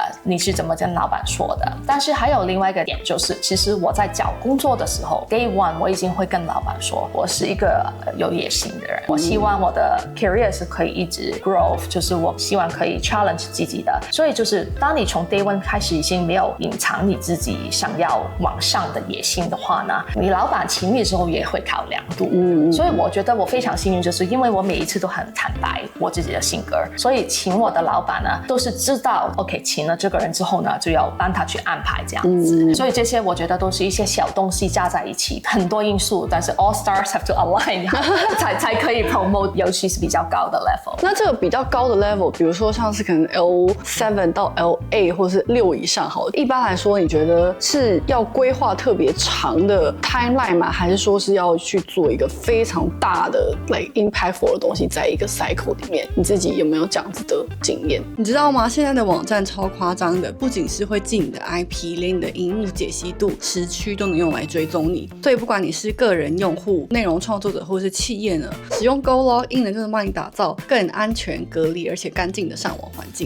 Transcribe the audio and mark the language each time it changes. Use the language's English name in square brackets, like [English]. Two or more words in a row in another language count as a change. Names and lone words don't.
[Chinese] 你是怎麼跟老闆說的？但是還有另外一個點，就是其實我在找工作的時候 ， [English] Day One [Chinese] 我已經會跟老闆說，我是一個有野心的人，我希望我的 career 是可以一直 grow， 就是我希望可以 challenge 自己的。所以就是當你從 [English] Day One [Chinese] 開始已經沒有隱藏你自己想要往上的野心的話呢，你老闆請你的時候也會考量度。所以我覺得我非常幸運，就是因為我每一次都很坦白我自己的性格，所以請我的老闆呢都是知道 OK 請了這個人之後呢，就要幫他去安排這樣子。所以這些我覺得都是一些小東西加在一起，很多因素，但是 [English] all stars have to align [Chinese] 才可以 promote， 尤其是比較高的 level。那這個比較高的 level， 比如說像是可能 L7 到 L8 或是6以上好了，一般來說你覺得是要規劃特別長的 timeline 嗎？還是說是要去做一個非常大的 [English] like impactful [Chinese] 的東西在一個 cycle 裡面？你自己有沒有這樣子的經驗？你知道嗎？現在的網站超誇張的，不僅是會記你的 IP， 連你的螢幕解析度、時區都能用來追蹤你。所以不管你是個人用戶、內容創作者或是企業呢，使用 GoLogIn 呢就能幫你打造更安全、隔離而且乾淨的上網環境。